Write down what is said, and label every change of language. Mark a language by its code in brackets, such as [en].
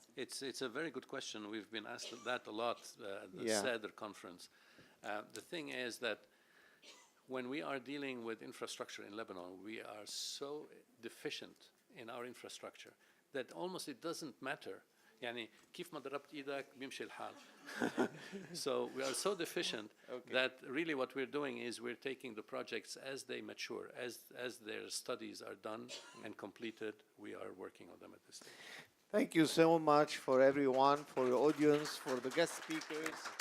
[en] It's a very good question. We've been asked that a lot at the SEDR conference. The thing is that when we are dealing with infrastructure in Lebanon, we are so deficient in our infrastructure that almost it doesn't matter. [ar] يعني كيف ما ضربت إيدك بيمشي الحال. [en] So we are so deficient that really what we're doing is we're taking the projects as they mature, as their studies are done and completed, we are working on them at this stage. Thank you so much for everyone, for the audience, for the guest speakers.